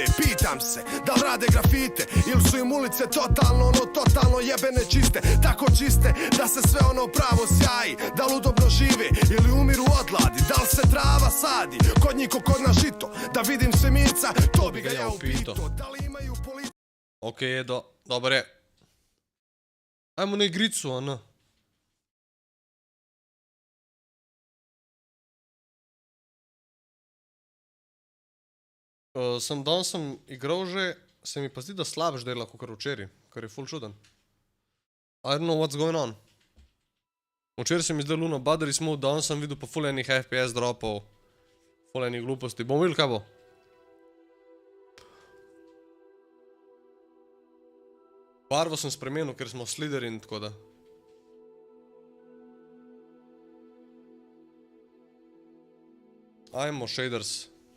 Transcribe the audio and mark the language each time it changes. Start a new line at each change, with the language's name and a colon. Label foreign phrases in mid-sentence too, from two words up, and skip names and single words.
Croatian: Pitam se, da li rade grafite ili su im ulice totalno jebene čiste, tako čiste da se sve ono pravo sjaji, da li udobno žive ili umiru od gladi, da li se trava sadi kod njih ko kod na žito, da vidim svemirca, to bi ga ja upito, da li imaju politiku. Ok, dobar je. Ajmo na igricu, ana.
Slovenian: Danes sem igral že, se mi pa zdi, da slabš dela kakor včeraj, kar je ful čuden.
English: I don't know what's going on.
Slovenian: Včeraj se mi zdaj luno battery smooth, danes sem videl pa ful enih FPS dropov, ful enih gluposti. Bomo videli, kaj bo? Barvo sem spremenil, ker smo slideri in tako da. Ajmo shaders.